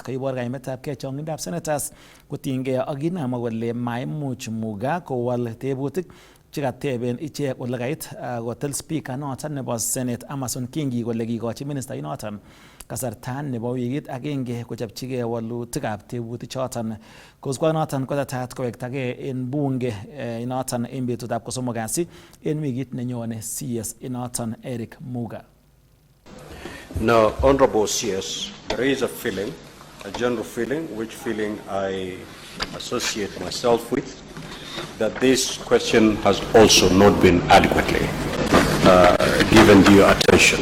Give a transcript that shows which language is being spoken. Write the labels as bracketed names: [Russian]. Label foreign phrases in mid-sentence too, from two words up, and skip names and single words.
[Kalenjin] Koibor kaimetabgei chong'indab senators kotiengei ak kinamwa kole maimuch Muga kowal tebutik chekateben ichek ole kait kotel speaker noton nebo Senate Amason Kingi kole kikochi minister inoton kasartan nebo wikit agenge kochopchigei walutikab tebutik choton. Kosubkei noton kotetat kowektagei en bunge inoton en betutab kosomok kasi en wikit nenyone CS inoton Eric Muga. [English] Now, Honorable CS, there is a feeling, a general feeling, which feeling I associate myself with, that this question has also not been adequately given due attention.